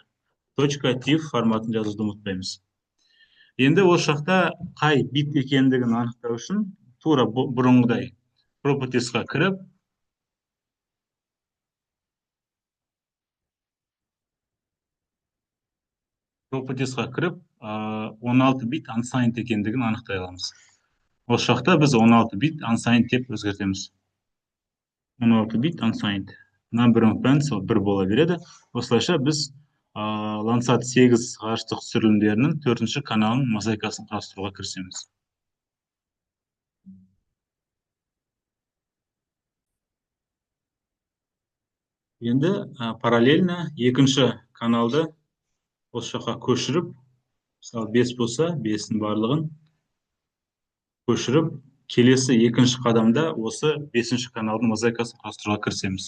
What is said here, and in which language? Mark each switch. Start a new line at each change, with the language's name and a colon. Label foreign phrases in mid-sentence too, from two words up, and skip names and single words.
Kazakh: .tif форматын жазуды ұмытпаймыз. Енді осы жақта қай бит екендігін анықтау үшін тура бұрынғыдай properties'қа кіріп, properties'қа кіріп, 16 бит unsigned екендігін анықтай аламыз. Осы жақта біз 16 бит unsigned деп өзгертеміз. 16 бит unsigned.
English: Number of bands
Kazakh: бір бола береді. Осылайша біз Landsat 8 ғарыштық түсірілімдерінің 4-ші каналының мозаикасын құрастыруға кірісеміз. Енді параллельно екінші каналды осы жаққа көшіріп, мысалы 5 болса 5-дің барлығын көшіріп, келесі екінші қадамда осы 5-ші каналдың мозаикасын құрастыруға кірісеміз.